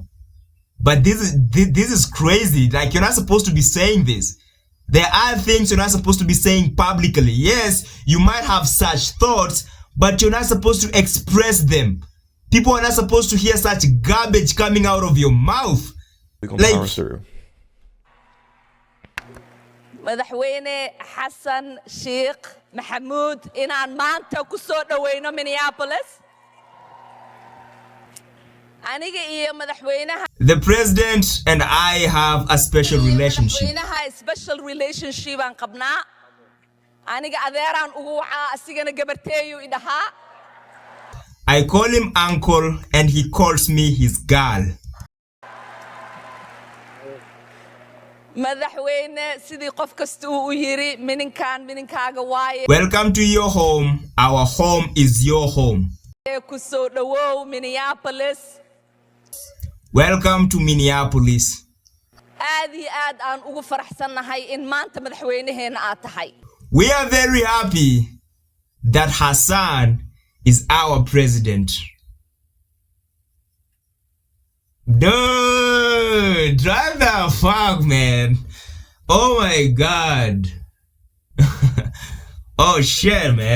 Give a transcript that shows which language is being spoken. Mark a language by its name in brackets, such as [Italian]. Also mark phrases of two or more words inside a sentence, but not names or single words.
[English] But this is crazy. Like, you're not supposed to be saying this. There are things you're not supposed to be saying publicly. Yes, you might have such thoughts, but you're not supposed to express them. People are not supposed to hear such garbage coming out of your mouth. We're gonna power through. [Somali] madaxweyne Hassan Sheikh Mohamud inaan maanta ku soo dhaweyno Minneapolis. [English] The president and I have a special relationship. Special relationship [Somali] aan qabnaa. Aniga adeeraan ugu wacaa, asigana gabarteeyu idahaa. [English] I call him uncle and he calls me his girl. [Somali] Madaxweyne sidii qof kasta uu yiri mininkaaga waaye. [English] Welcome to your home. Our home is your home. [Somali] Ku soo dhawow Minneapolis. [English] Welcome to Minneapolis. [Somali] Aad iyo aad aan ugu faraxsanahay in maanta madaxweynaheena aad tahay. [English] We are very happy that Hassan is our president. Duh! Dude, drive the fuck, man. Oh my god. Oh shit, man.